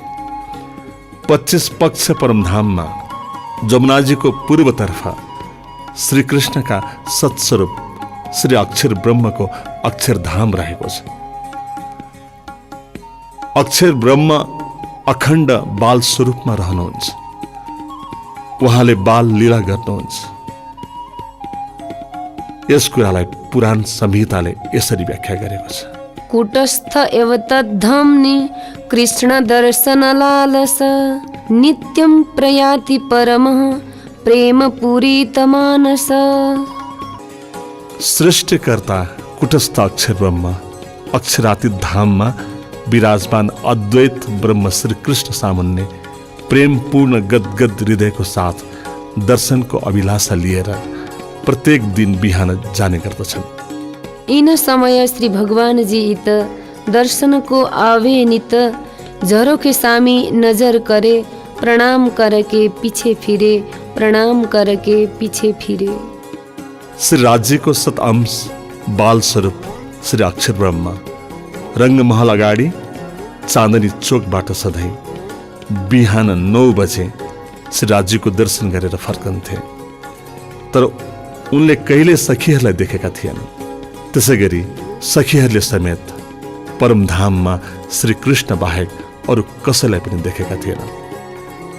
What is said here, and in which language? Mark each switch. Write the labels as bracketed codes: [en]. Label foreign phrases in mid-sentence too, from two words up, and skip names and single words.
[ne] 25 पक्ष परमधाममा जमुनाजीको पूर्वतर्फ श्री कृष्णका सत्स्वरूप श्री अक्षर ब्रह्मको अक्षरधाम रहेको छ। अक्षर ब्रह्म अखण्ड बाल स्वरूपमा रहनुहुन्छ। उहाँले बाल लीला गर्नुहुन्छ। यस कुरालाई पुराण संहिताले यसरी व्याख्या गरेको छ। [sa] कूटस्थ एव तद्धम्नि कृष्ण दर्शन लालस, नित्यं प्रयाति परमः प्रेम पूरित मानस। [ne] सृष्टिकर्ता कुटस्थ अक्षर ब्रह्म अक्षरातीत धाममा विराजमान अद्वैत ब्रह्म श्री कृष्ण सामुन्ने प्रेमपूर्ण गदगद हृदयको साथ दर्शनको अभिलाषा लिएर प्रत्येक दिन बिहान जाने गर्दछन्। [hi] इन समय श्री भगवान जी इत दर्शन को आवे नित, जरो के सामी नजर करे, प्रणाम करके पीछे फिरे, प्रणाम करके पीछे फिरे। [ne] श्री राज्य को सत अंश बाल स्वरूप श्री अक्षर ब्रह्म रंगमहल अगाडि चाँदनी चोकबाट सधैँ बिहान 9 बजे श्री राज्यको दर्शन गरेर फर्कन्थे। तर उनले कहिले सखीहरूलाई देखेका थिएनन्। त्यसैगरी सखीहरूले समेत परमधाममा श्री कृष्ण बाहेक अरू कसैलाई पनि देखेका थिएनन्।